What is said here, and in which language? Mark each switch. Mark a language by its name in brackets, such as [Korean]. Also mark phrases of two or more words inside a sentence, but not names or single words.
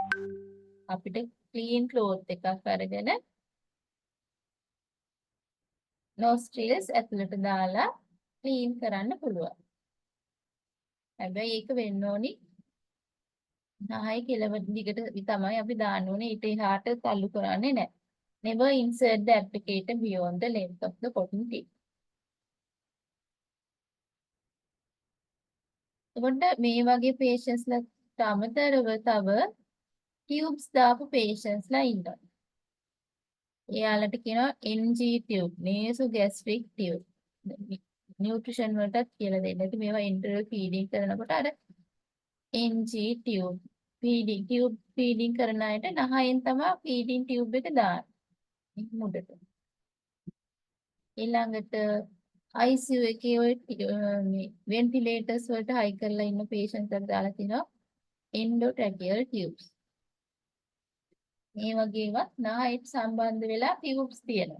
[Sinhala] අපිට [English] clean cloth [Sinhala] එකක් අරගෙන nostrils ඇතුළට දාලා clean කරන්න පුළුවන්. හැබැයි ඒක වෙන්න ඕනි නහය කෙලවර දිගට තමයි අපි දාන්න ඕනේ. ඊට එහාට තල්ලු කරන්නේ නැහැ. [English] Never insert the applicator beyond the length of the cotton tip. [Sinhala] එතකොට මේ වගේ patients ලට අමතරව තව tubes දාපු patients ලා ඉන්නවා. එයාලට කියනවා [English] NG tube, nasogastric tube. [Sinhala] nutrition වලටත් කියලා දෙන්න. ඉතින් මේවා [English] enteral feeding [Sinhala] කරනකොට අර [English] NG tube feeding [Sinhala] කරන අයට නහයෙන් තමයි feeding tube එක දාන්නේ මුඩට. ඊළඟට ICU එකේ ඔය ventilators වලට high කරලා ඉන්න patients අර දාලා තිනවා [English] endotracheal tubes. [Sinhala] මේ වගේවත් නහයට සම්බන්ධ වෙලා tubes තියෙනවා.